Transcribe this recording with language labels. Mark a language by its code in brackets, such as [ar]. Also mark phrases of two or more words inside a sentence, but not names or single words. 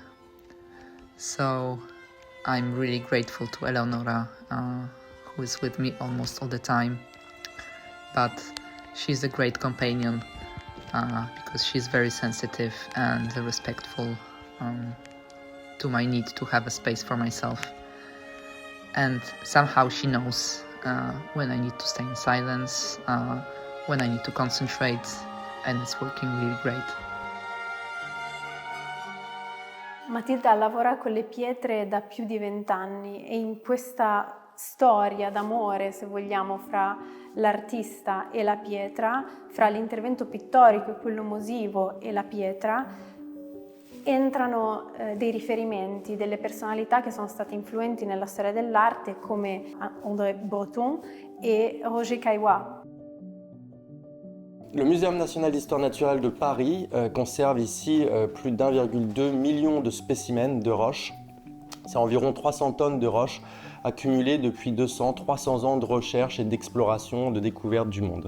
[en] So I'm really grateful to Eleonora, who is with me almost all the time, but she's a great companion, because she's very sensitive and respectful to my need to have a space for myself. And somehow she knows when I need to stay in silence, when I need to concentrate, and it's working really great. [it] Matilda lavora con le pietre da più di 20 anni e in questa storia d'amore, se vogliamo, fra l'artista e la pietra, fra l'intervento pittorico e quello musivo e la pietra, entrano dei riferimenti, delle personalità che sono state influenti nella storia dell'arte come André Breton e Roger Caillois. [fr] Le Muséum national d'histoire naturelle de Paris conserve ici plus d'1,2 million de spécimens de roches. C'est environ 300 tonnes de roches accumulées depuis 200-300 ans de recherche et d'exploration, de découverte du monde.